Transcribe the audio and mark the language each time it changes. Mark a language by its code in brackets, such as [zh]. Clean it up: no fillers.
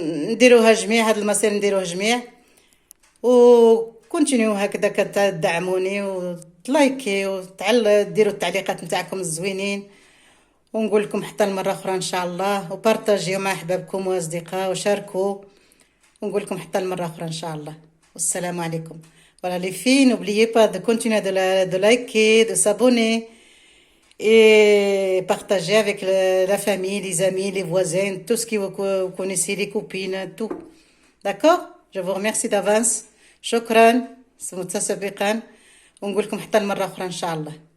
[ar] نديروها جميع هاد المسير نديروه جميع وكونتينيو هكذا كتدعموني وتلايكي وديروا التعليقات نتاعكم الزوينين ونقول لكم حتى المره اخرى ان شاء الله. وبارطاجيو مع احبابكم واصدقاء وشاركوا ونقول لكم حتى المره اخرى ان شاء الله. والسلام عليكم. [fr] Voilà les filles, n'oubliez pas de continuer de liker, de s'abonner et partager avec la famille, les amis, les voisins, tout ce que vous connaissez, les copines, tout. D'accord? Je vous remercie d'avance. [ar] شكرا متسابقا ونقول لكم حتى المرة أخرى إن شاء الله.